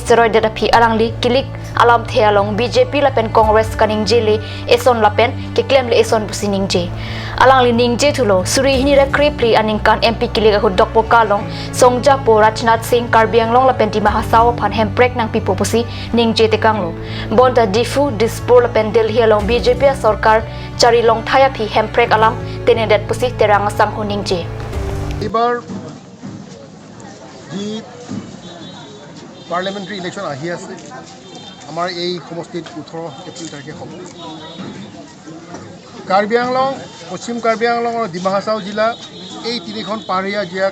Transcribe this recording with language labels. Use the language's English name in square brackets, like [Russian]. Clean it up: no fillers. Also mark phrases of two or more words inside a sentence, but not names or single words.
[Karbi] seroy data phi arangli kilik alam the along BJP la pen Congress kaning jele eson la pen ke claim le eson busining je alang li ningje thulo suri hini ra kripli aningkan MP kilega hu dokpo kalong songja po Rajnath Singh Karbi Anglong la penti mahasao phan hemprek nang pipo pusi ningje te kanglo bonda difu dispor la pendel hialong BJP sarkar chari long thaya phi hemprek alam tenedet pusi terang asam hu ningje [Assamese] এবার যি [English] parliamentary election [Assamese] আহি আছে আমাৰ এই সমষ্টিত 18 এপ্ৰিল তাৰিখে হ'ব কাৰ্বি আংলং পশ্চিম কাৰ্বি আংলং আৰু ডিমা হাছাও জিলা এই তিনিখন পাহাৰীয়া জিলাক